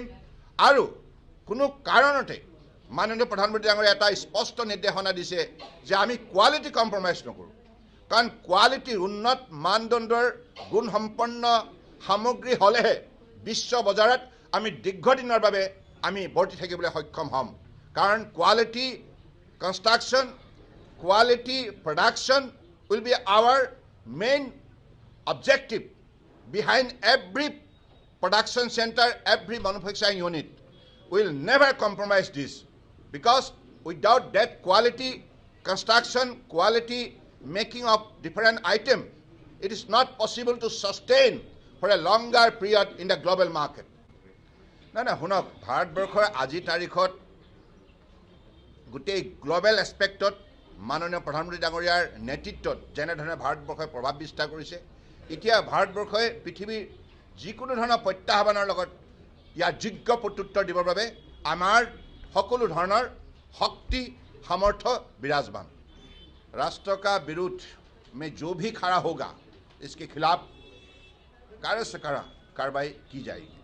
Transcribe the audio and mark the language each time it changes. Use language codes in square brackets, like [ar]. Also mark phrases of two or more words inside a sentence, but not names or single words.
[as] আৰু কোনো কাৰণতে মাননীয় প্ৰধানমন্ত্ৰী ডাঙৰীয়াই এটা স্পষ্ট নিৰ্দেশনা দিছে যে আমি [en] quality compromise [as] নকৰোঁ। কাৰণ কোৱালিটিৰ উন্নত মানদণ্ডৰ গুণসম্পন্ন সামগ্ৰী হ'লেহে বিশ্ব বজাৰত আমি দীৰ্ঘদিনৰ বাবে আমি বৰ্তি থাকিবলৈ সক্ষম হ'ম। [en] কাৰণ quality construction, quality production will be our main objective behind every production center, every manufacturing unit. We will never compromise this, because without that quality construction, quality making of different items, it is not possible to sustain for a longer period in the global market. [as] না শুনক, ভাৰতবৰ্ষৰ আজিৰ তাৰিখত গোটেই [en] global aspectত [as] মাননীয় প্ৰধানমন্ত্ৰী ডাঙৰীয়াৰ নেতৃত্বত যেনেধৰণে ভাৰতবৰ্ষই প্ৰভাৱ বিস্তাৰ কৰিছে, এতিয়া ভাৰতবৰ্ষই পৃথিৱীৰ যিকোনো ধৰণৰ প্ৰত্যাহ্বানৰ লগত ইয়াৰ যোগ্য প্ৰত্যুত্তৰ দিবৰ বাবে আমাৰ সকলো ধৰণৰ শক্তি সামৰ্থ্য বিৰাজমান। [hi] राष्ट्र का विरोध में जो भी खड़ा होगा, इसके खिलाफ कार्य से कार्रवाई की जाएगी।